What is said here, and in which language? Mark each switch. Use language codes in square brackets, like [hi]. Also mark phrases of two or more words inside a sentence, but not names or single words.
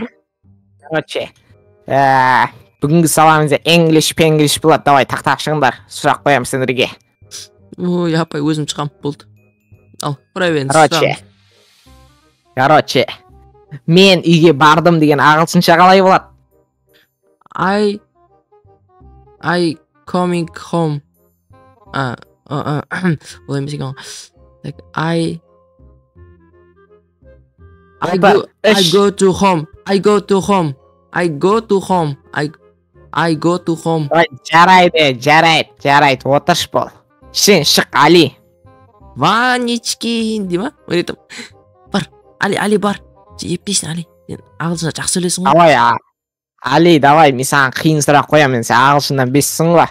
[kk] Короче, бүгінгі сабағымызда English болады, давай, тақтақ шығыңдар, сұрақ қоямын сендерге. Ой, апай, өзім шығам, болды. ал құра беріңіз. Короче, мен үйге бардым деген ағылшынша қалай болады? [en] I coming home. [kk] Олай емес екен. [en] I go to home. I go to home. [kk] Жарайды, отырш бол. Сен шық, Али. Ванечкин дей ма? Өйтіп. Бар, Али бар. Еппейсің, Али. Сен ағылшынша жақсы сөйлесің ғой. Давай, Али, давай, мен саған қиын сұрақ қоямын, сен ағылшыннан бессің ғой.